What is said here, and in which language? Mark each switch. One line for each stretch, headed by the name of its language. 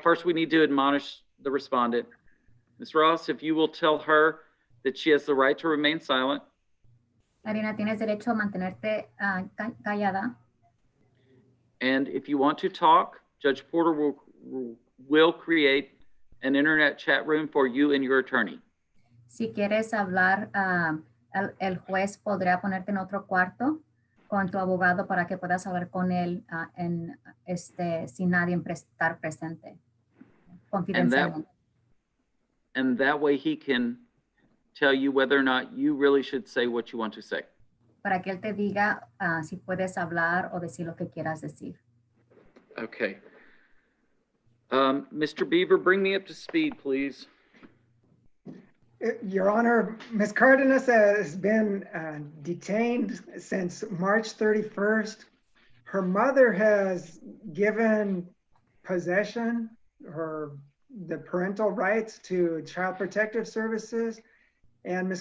English: first we need to admonish the respondent. Ms. Ross, if you will tell her that she has the right to remain silent.
Spanish: Marina, tienes derecho a mantenerte callada.
English: And if you want to talk, Judge Porter will create an internet chat room for you and your attorney.
Spanish: Si quieres hablar, el juez podría ponerte en otro cuarto con tu abogado para que puedas hablar con él sin nadie estar presente. Confidencialmente.
English: And that way he can tell you whether or not you really should say what you want to say.
Spanish: Para que él te diga si puedes hablar o decir lo que quieras decir.
English: Okay. Mr. Beaver, bring me up to speed, please. Your Honor, Ms. Cardenas has been detained since March 31st. Her mother has given possession, the parental rights to Child Protective Services. And Ms.